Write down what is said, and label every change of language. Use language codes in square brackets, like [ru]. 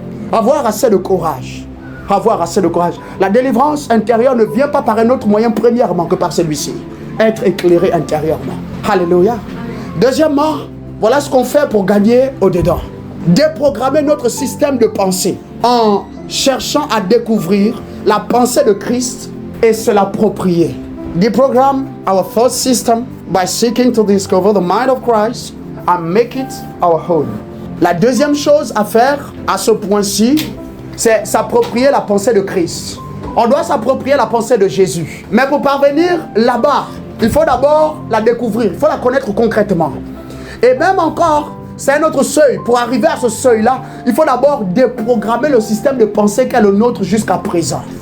[fr] Avoir assez de courage. Avoir assez de courage. La délivrance intérieure ne vient pas par un autre moyen premièrement que par celui-ci. Être éclairé intérieurement. Alléluia. Deuxièmement, voilà ce qu'on fait pour gagner au-dedans. Déprogrammer notre système de pensée en cherchant à découvrir la pensée de Christ et se l'approprier. [en] Deprogram our thought system by seeking to discover the mind of Christ and make it our own. [fr] La deuxième chose à faire à ce point-ci, c'est s'approprier la pensée de Christ. On doit s'approprier la pensée de Jésus. Mais pour parvenir là-bas, il faut d'abord la découvrir, il faut la connaître concrètement. Et même encore, c'est un autre seuil. Pour arriver à ce seuil-là, il faut d'abord déprogrammer le système de pensée qu'est le nôtre jusqu'à présent.